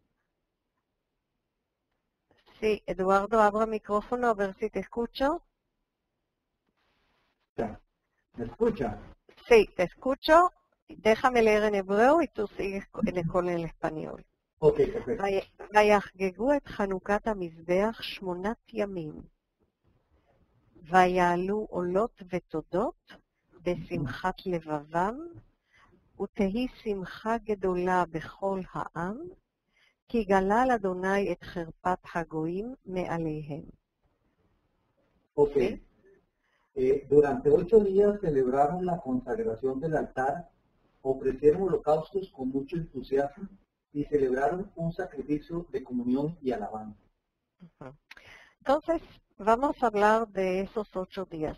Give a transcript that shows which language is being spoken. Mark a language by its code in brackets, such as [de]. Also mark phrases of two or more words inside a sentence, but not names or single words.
[es] Sí, Eduardo, abra el micrófono a ver si te escucho. ¿Me escucha? Sí, te escucho. Déjame leer en hebreo y tú sigues con el español. Ok, perfecto. [he] ויחגגו את חנוכת המזבח 8 ימים. ויעלו עולות ותודות בשמחת לבבם, ותהי שמחה גדולה בכל העם, כי גלל אדוני את חרפת הגויים מעליהם. [es] Ok. Durante 8 días celebraron la consagración del altar, ofrecieron holocaustos con mucho entusiasmo y celebraron un sacrificio de comunión y alabanza. Entonces, vamos a hablar de esos 8 días.